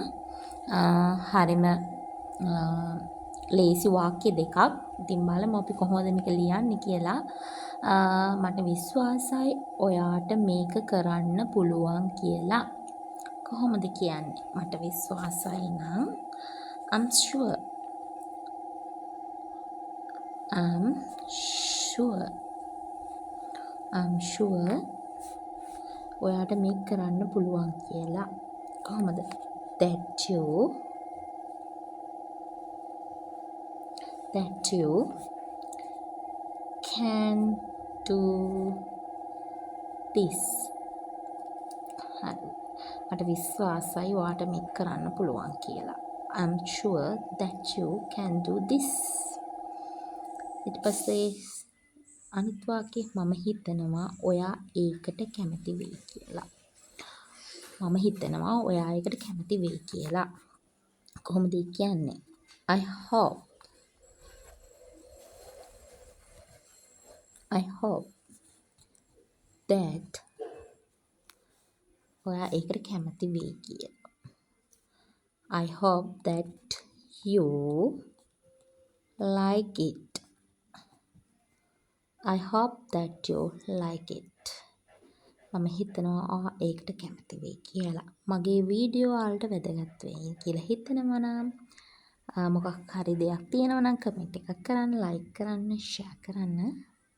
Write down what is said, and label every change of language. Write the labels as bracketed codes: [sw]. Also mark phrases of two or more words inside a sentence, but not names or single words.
[si] හරිම ලේසි වාක්‍ය දෙකක්. ඉතින් බලමු අපි කොහොමද මේක ලියන්නේ කියලා. මට විශ්වාසයි ඔයාට මේක කරන්න පුළුවන් කියලා. කොහොමද කියන්නේ? මට විශ්වාසයි නම් [en] I'm sure. I'm sure. I'm sure [si] ඔයාට මේක කරන්න පුළුවන් කියලා. කොහොමද? [en] that you can do this. [si] හරි. මට විශ්වාසයි ඔයාට මේක කරන්න පුළුවන් කියලා. [en] I'm sure that you can do this. [si] ඊට පස්සේ අනිත් වාක්‍යය මම හිතනවා ඔයා ඒකට කැමති වෙයි කියලා. මම හිතනවා ඔයා ඒකට කැමති වෙයි කියලා. කොහොමද කියන්නේ? [en] I hope that [si] ඔයා ඒකට කැමති වෙයි කියලා. [en] I hope that you like it. I hope that you like it. [si] මම හිතනවා ඔයා ඒකට කැමති වෙයි කියලා. මගේ වීඩියෝ වලට වැදගත් වෙයි කියලා හිතනවා නම් මොකක් හරි දෙයක් තියෙනවා නම් කමෙන්ට් එකක් කරන්න, ලයික් කරන්න, ෂෙයා කරන්න.